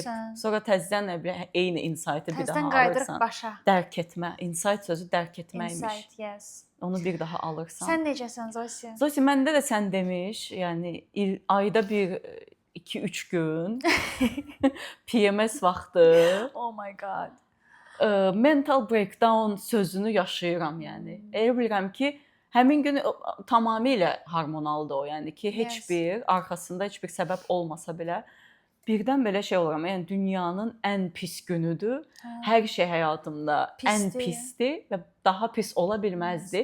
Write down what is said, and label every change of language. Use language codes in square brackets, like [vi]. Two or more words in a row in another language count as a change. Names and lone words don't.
[az] Sonra təzədən eyni insight-ı bir daha alırsan. Başa. Dərk etmə. Insight sözü dərk etməkmiş. [en] Insight, yes. [az] Onu bir daha alırsan. Sən necəsən Zosi? Zosi, məndə də sən demiş, yəni ayda bir 2-3 gün PMS vaxtı. [en] Oh my god. Mental breakdown [az] sözünü yaşayıram, yəni. Elə bilirəm ki, həmin gün tamamilə hormonaldır o, yəni ki, heç bir arxasında heç bir səbəb olmasa belə birdən belə şey oluram. Yəni dünyanın ən pis günüdür. Hər şey həyatımda ən pisdir və daha pis ola bilməzdi.